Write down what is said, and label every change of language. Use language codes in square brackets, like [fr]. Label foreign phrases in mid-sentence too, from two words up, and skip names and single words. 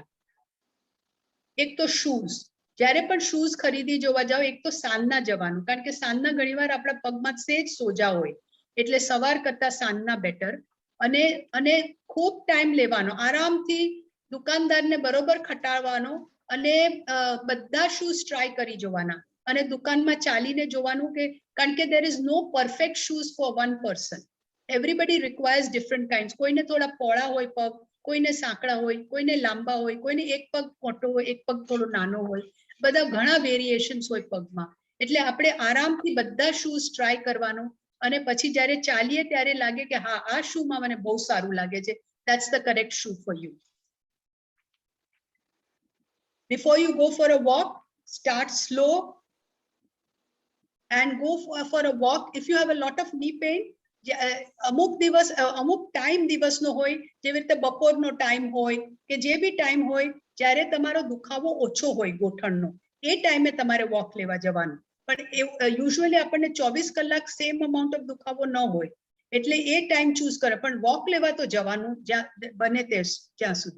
[gu] એક તો શૂઝ, જ્યારે પણ શૂઝ ખરીદી જોવા જાઓ, એક તો સાંજના જવાનું, કારણ કે સાંજના ઘણીવાર આપણા પગમાં સેજ સોજા હોય, એટલે સવાર કરતા સાંજના બેટર. અને ખૂબ ટાઈમ લેવાનો, આરામથી દુકાનદારને બરોબર ખટાડવાનો, અને બધા [en] shoes try [gu] કરી જોવાના, અને દુકાનમાં ચાલીને જોવાનું, કે કારણ કે [en] there is no perfect shoes for one person. Everybody requires different kinds. [gu] કોઈને થોડા પોળા હોય પગ, કોઈને સાંકડા હોય, કોઈને લાંબા હોય, કોઈને એક પગ મોટો હોય, એક પગ થોડો નાનો હોય, બધા ઘણા વેરિએશન્સ હોય પગમાં. એટલે આપણે આરામથી બધા [en] shoes try [gu] કરવાનો, અને પછી જ્યારે ચાલીએ ત્યારે લાગે કે હા, આ શૂમાં મને બહુ સારું લાગે છે, [en] that's the correct shoe for you. Before you go for a walk, start slow and go for a walk. If you have a lot of knee pain, [gu] અમુક દિવસ, અમુક ટાઈમ દિવસનો હોય, જેવી રીતે બપોરનો ટાઈમ હોય કે જે બી ટાઈમ હોય, જ્યારે તમારો દુખાવો ઓછો હોય ગોઠણનો, એ ટાઈમે તમારે વોક લેવા જવાનું. પણ યુઝ્યુઅલી આપણને 24 કલાક [en] same amount of [gu] દુખાવો ન હોય, એટલે એ [en] time choose [gu] કરે, પણ વોક લેવા તો જવાનું જ્યાં બને ત્યાં સુધી.